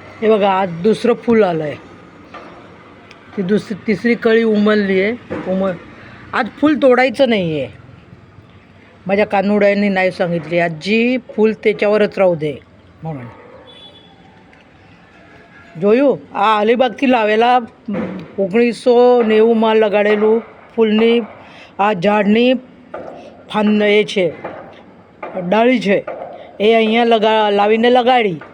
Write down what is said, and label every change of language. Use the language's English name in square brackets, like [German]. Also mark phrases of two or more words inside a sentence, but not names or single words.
[Marathi] हे बघा आज दुसरं फूल आलं आहे. ती तिसरी कळी उमलली आहे. आज फूल तोडायचं नाही आहे. माझ्या कानुड्यांनी नाही सांगितली आजी फूल त्याच्यावरच राहू दे म्हणून. [Gujarati] જોયું આ અલીબાગથી લાવેલા 1990માં લગાડેલું ફૂલની આ ઝાડની એ છે ડાળી છે એ અહીંયા લાવીને લગાડી.